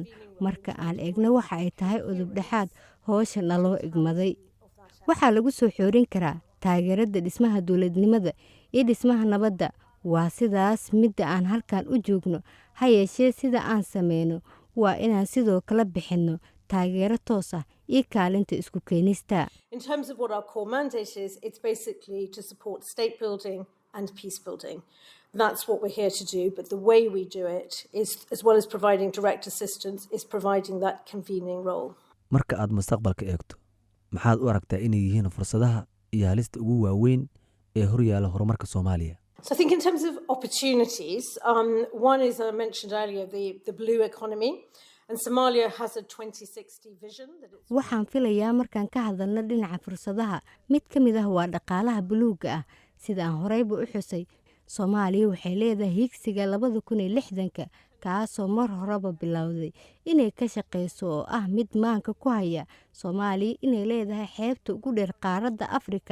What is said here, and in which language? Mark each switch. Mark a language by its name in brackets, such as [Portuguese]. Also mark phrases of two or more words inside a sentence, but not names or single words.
[Somali] Marka aan eegno waxa ay tahay udubdhaxaad howsha naloo igmaday, waxaa lagu soo xoorin karaa taageerada dhismaha dowladnimada iyo dhismaha nabadda. Waa sidaas midda aan halkan u joogno. Ha yeeshee sida aan sameyno waa inaan sidoo kale bixinno taageero toos ah iyo kaalinta isku keenista. [English] In terms of what our core mandate is, it's basically to support state building and peace building. That's what we're here to do, but the way we do it is, as well as providing direct assistance, is providing that convening role. [Somali] Marka aad mustaqbalka eegto, maxaad u aragtaa inay yihiin fursadaha iyo halista ugu waaweyn ee horyaala horumarka Soomaaliya? [English] So I think in terms of opportunities, one is, I mentioned earlier, the blue economy. And Somalia has a 2060 vision that it's... [Somali] Waxaan filayaa markaan ka hadalno dhinaca fursadaha, mid ka mid ah waa dhaqaalaha buluugga ah. Sida aan horeyba u xusay, Soomaaliya waxay leedahay higsiga 2060 kaasoo mar horeba bilowday inay ka shaqeyso oo ah mid maanka ku haya Soomaaliya inay leedahay xeebta ugu dheer qaaradda Afrika.